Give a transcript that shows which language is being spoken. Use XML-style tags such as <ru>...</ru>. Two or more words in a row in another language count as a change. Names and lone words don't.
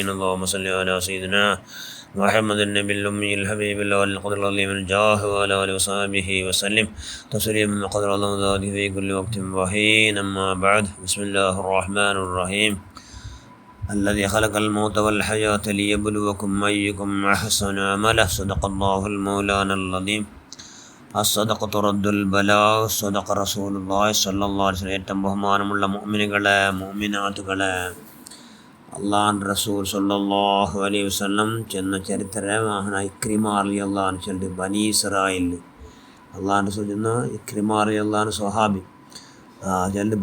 <ar>اللهم صل على سيدنا محمد النبي الأمي الحبيب الله القدر العظيم الجاه وعلى آله وصحبه وسلم تسليما قدر الله ذاته في كل وقت وحين. أما بعد، بسم الله الرحمن الرحيم. الذي خلق الموت والحياة ليبلوكم أيكم أحسن عملا. صدق الله المولانا العظيم. الصدقة رد البلاء. صدق رسول الله صلى الله عليه وسلم.</ar> <ml>ഏറ്റവും ബഹുമാനമുള്ള മുഅ്മിനുകളെ, മുഅ്മിനാത്തുകളെ, അള്ളാഹുവിൻ്റെ റസൂൽ</ml> <ar>صلى الله عليه وسلم</ar> <ml>ചെന്ന ചരിത്രമാണ് ഇക്രിമ</ml> <ar>رضي الله عنه</ar> <ml>ചൊല്ലി. ബനി ഇസ്രായേൽ അള്ളാഹുൻ്റെ റസൂൽ ചെന്ന ഇക്രിമ</ml> <ar>رضي الله عنه</ar> <ml>സ്വഹാബി ചൊല്ലി.</ml>